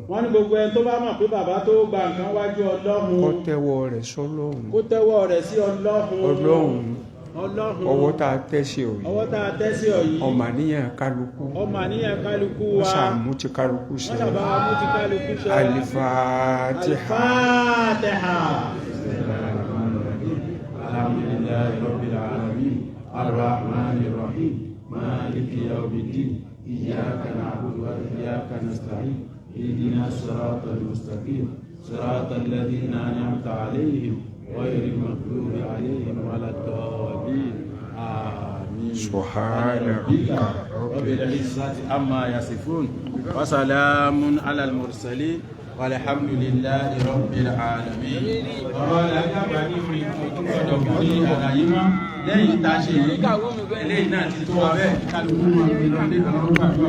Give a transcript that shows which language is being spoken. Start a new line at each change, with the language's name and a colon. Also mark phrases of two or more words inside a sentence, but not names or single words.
Yoruba: wọ́n ní gbogbo ẹni tó bá mọ̀ pé bàbá tó gba nǹkan wájú Ọlọ́run. kó tẹ́wọ́ rẹ̀ sọ́lọ́run. kó tẹ́wọ́ rẹ̀ sí Ọlọ́run. Ọlọ́run ọwọ́ tá a tẹ́sí ọ yìí. ọwọ́ tá a tẹ́sí ọ yìí. ọmọ àníyàn kálukú. ọmọ àníyàn kálukú wa. wọ́n sàmú ti kálukú ṣe. wọ́n sàbá mú ti kálukú ṣe.
Arabic: الفاتحة. الفاتحة. الحمد لله رب العالمين الرحمن الرحيم مالك يوم الدين إياك نعبد وإياك نستعين اهدنا الصراط المستقيم صراط الذين أنعمت عليهم غير المغضوب عليهم ولا الضالين آمين. سبحان ربك رب العزة عما يصفون وسلام على المرسلين والحمد لله رب العالمين.
Yoruba: ọ̀rọ̀ alágbàbà ní orí ìtọ́jọ́ fún ní àlàyé mọ́ lẹ́yìn ìtaṣe yìí eléyìí náà ti tó wa bẹ́ẹ̀ kálukú mọ̀ nínú ilé kan.